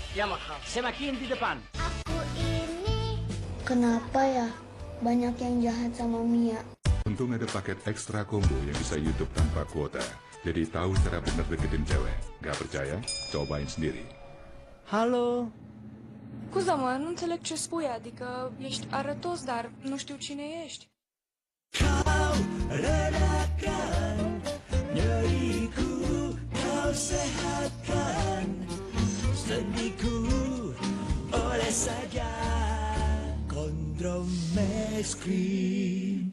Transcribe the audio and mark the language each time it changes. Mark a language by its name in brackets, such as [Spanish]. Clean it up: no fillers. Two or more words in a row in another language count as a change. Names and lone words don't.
[Indonesian] Yamaha, semakin di depan. Aku ini kenapa ya banyak yang jahat sama Mia? Untung ada paket ekstra combo yang bisa YouTube tanpa kuota. Jadi tahu cara bener deketin cewek. Gak percaya? Cobain sendiri. Halo? [Romanian] Scuza-mă, nu înțeleg ce spui, adică ești arătos, dar nu știu cine ești. [Indonesian] Kau redakan nyeriku, kau sehatkan sedihku, oleh saja Kontromex Cream.